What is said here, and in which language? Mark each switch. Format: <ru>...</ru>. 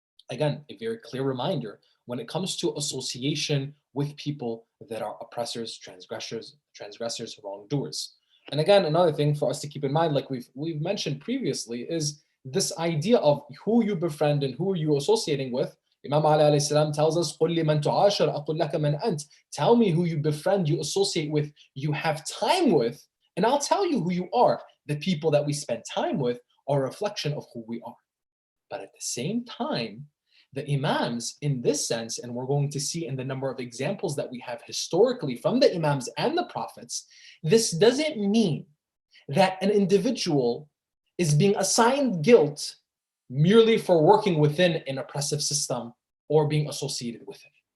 <en>Again, a very clear reminder when it comes to association with people that are oppressors, transgressors, wrongdoers. And again, another thing for us to keep in mind, like we've mentioned previously, is this idea of who you befriend and who you associating with. Imam Ali alayhi salam tells us,</en> <ar>قُلْ لِمَنْ تُعَاشَرْ أَقُلْ لَكَ مَنْ أَنْتَ.</ar> <en>Tell me who you befriend, you associate with, you have time with, and I'll tell you who you are. The people that we spend time with are a reflection of who we are. But at the same time, the Imams in this sense, and we're going to see in the number of examples that we have historically from the Imams and the Prophets, this doesn't mean that an individual is being assigned guilt merely for working within an oppressive system or being associated with it.</en>